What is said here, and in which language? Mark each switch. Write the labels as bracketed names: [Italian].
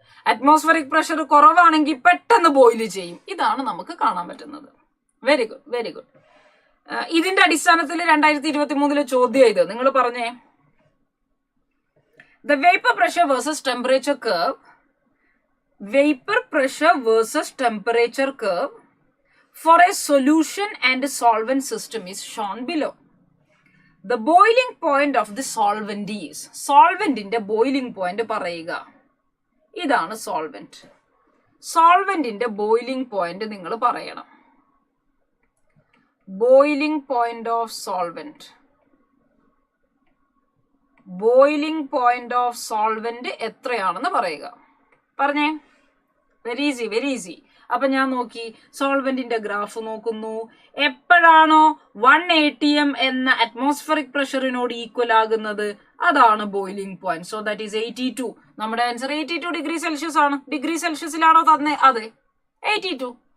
[Malayalam] Atmospheric pressure കുറവാണെങ്കിൽ പെട്ടെന്ന് boil ചെയ്യും. ഇതാണ് നമുക്ക് കാണാൻ പറ്റുന്നത്. [English] Very good. [Malayalam] ഇതിന്റെ അടിസ്ഥാനത്തിൽ 2023 ചോദ്യം ഇത് നിങ്ങൾ പറഞ്ഞേ. [English] The vapour pressure versus temperature curve. Vapor pressure versus temperature curve for a solution and a solvent system is shown below. The boiling point of the solvent is. Solvent [Malayalam] inde [English] boiling point [Malayalam] parayuക. ഇതാണ് solvent. Solvent inde boiling point നിങ്ങൾ പറയണം. [English] Boiling point of solvent. [Malayalam] Boiling point of solvent എത്രയാണെന്ന് പറയുക. പറഞ്ഞേ. [English] Very easy. [Malayalam] അപ്പൊ ഞാൻ നോക്കി സോൾവെന്റിന്റെ graph നോക്കുന്നു. എപ്പോഴാണോ 1 atm എന്ന അറ്റ്മോസ്ഫറിക് പ്രഷറിനോട് ഈക്വൽ ആകുന്നത് അതാണ് boiling point. [English] So that is 82. [Malayalam] നമ്മുടെ ആൻസർ 82 ഡിഗ്രി സെൽഷ്യസ് ആണ്. ഡിഗ്രി സെൽഷ്യസിലാണോ തന്നെ? അതെ, 82.